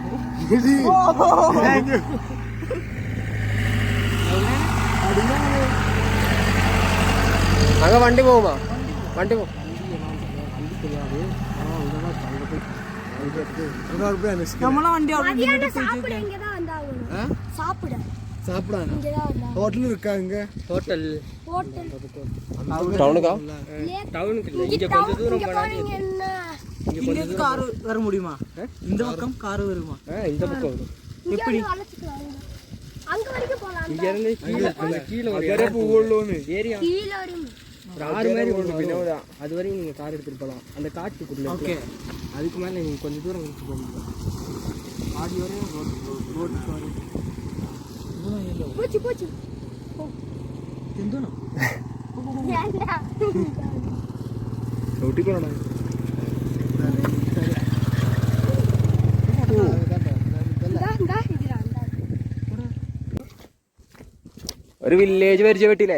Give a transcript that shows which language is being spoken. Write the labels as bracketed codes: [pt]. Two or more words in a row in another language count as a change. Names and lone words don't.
[ml] അങ്ങ് വണ്ടി പോകുമ്പോ വണ്ടി പോകും. നമ്മളെ വണ്ടി [ta] சாப்பிடானா ஹோட்டல் இருக்கா இங்க? ஹோட்டல் ടൗണുക്കാ டவுனுக்கு இல்லை, இங்கே கொஞ்சம் தூரம் போனால் இங்க காரு வர முடியுமா? இந்த பக்கம் காரு வருமா? இந்த பக்கம் வரும். எப்படி? இங்க இருந்து கீழே அந்த கீழே ஒரு ஏரியா ஒரு ஆறு மாதிரி ஒன்று வரும். அது வரையும் நீங்கள் கார் எடுத்துகிட்டு போகலாம் அந்த காட்டுக்குள்ளே. ஓகே, அதுக்கு மேலே நீங்கள் கொஞ்சம் தூரம் எடுத்து போக முடியும். ஆடி வரையும் ரோடு [ml] എന്തോണോ ചവിട്ടിക്കൊള്ളണം. ഒരു വില്ലേജ് പരിചയപ്പെട്ടില്ലേ?